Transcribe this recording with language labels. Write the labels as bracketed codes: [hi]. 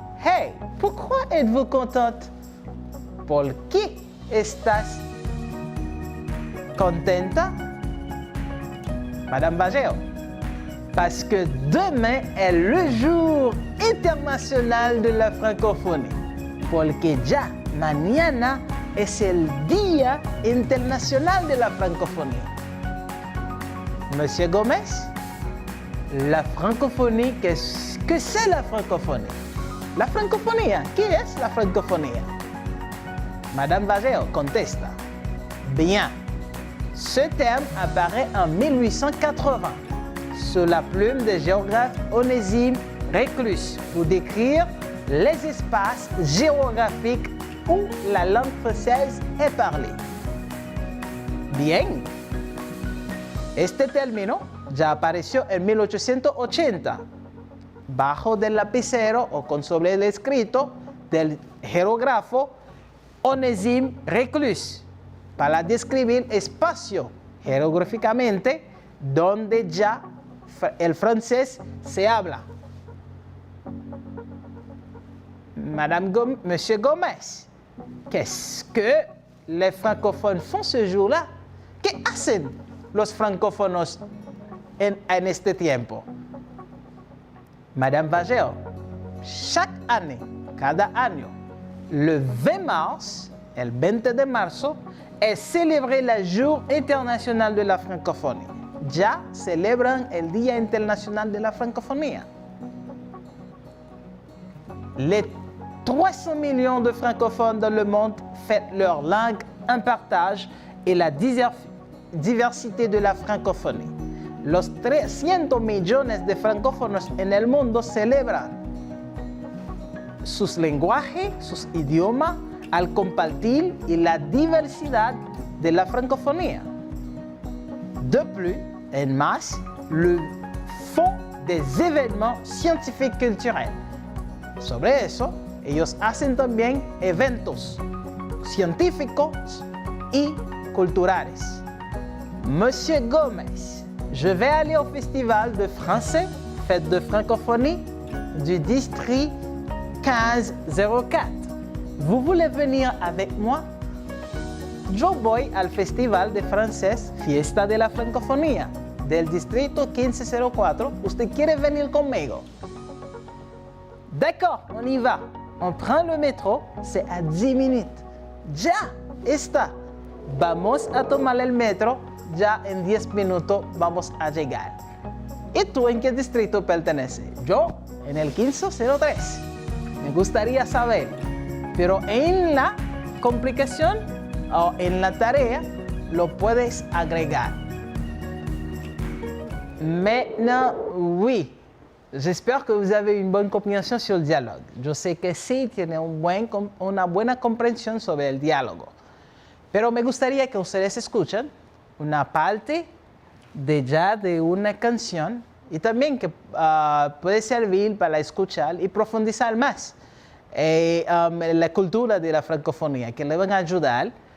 [fr] Hey, pourquoi êtes-vous contente? [es] ¿Por qué estás contenta? [fr] Madame Vallejo. Parce que demain est le jour international de la francophonie. [es] Porque ya mañana es el Día Internacional de la Francofonía. [fr] Monsieur Gomez, la francophonie, que c'est la francophonie? [es] La francofonía, ¿qué es la francofonía? Madame Vageo contesta. Bien. [fr] Ce terme apparaît en 1880 sous la plume du géographe Onésime Reclus pour décrire les espaces géographiques où la langue française est parlée. Bien. [es] Este término ya apareció en 1880 bajo del lapicero o con sobre el escrito del geógrafo Onésime Reclus para describir espacio geográficamente donde ya el francés se habla. [fr] Monsieur Gómez, qu'est-ce que les francophones font ce jour-là? [es] ¿Qué hacen los francófonos en este tiempo? [fr] Madame Vageo, chaque année, [es] cada año, [fr] le 20 mars, [es] el 20 de marzo, [fr] es célébré le Jour international de la francophonie. [es] Ya celebran el Día Internacional de la Francofonía. [fr] Les 300 millions de francophones dans le monde font leur langue un partage et la diversité de la francophonie. [es] Los 300 millones de francófonos en el mundo celebran sus lenguajes, sus idiomas, al compartir y la diversidad de la francofonía. [fr] De plus, en masse, le font des événements scientifiques culturels. [es] Sobre eso, ellos hacen también eventos científicos y culturales. [fr] Monsieur Gómez, je vais aller au festival de français, fête de francophonie, du district 1504. Vous voulez venir avec moi? [es] Yo voy al festival de francés, fiesta de la francofonía, del distrito 1504. ¿Usted quiere venir conmigo? [fr] D'accord, on y va. On prend le métro, c'est à 10 minutes. [es] Ya está. Vamos a tomar el metro, ya en 10 minutos vamos a llegar. ¿Y tú en qué distrito perteneces? Yo en el 1503. Me gustaría saber, pero en la complicación o en la tarea lo puedes agregar. [fr] Maintenant, oui. J'espère que vous avez une bonne compréhension sur [es] el diálogo. Yo sé que sí tiene una buena comprensión sobre el diálogo. Pero me gustaría que ustedes escuchen una parte de una canción y también que puede servir para escuchar y profundizar más en la cultura de la francofonía, que le van a ayudar.